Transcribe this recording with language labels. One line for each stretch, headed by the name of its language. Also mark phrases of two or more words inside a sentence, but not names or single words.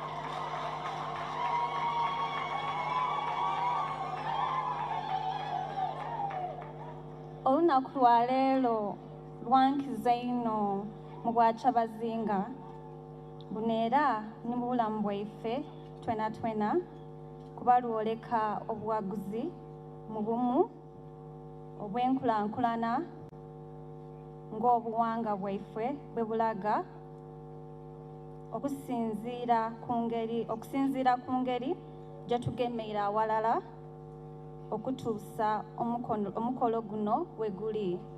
Soga: Olunaku lwa leero lwankiza ino mu bwa Kyabazinga buno era ne mu bulamu bwaife twena twena kuba lwoleka obuwaguzi mu bumu obw'enkulankulana ng'obuwanga bwaife bwe bulaga okusinziira ku ngeri gye tugemeire awalala okutuusa omukolo guno we guli.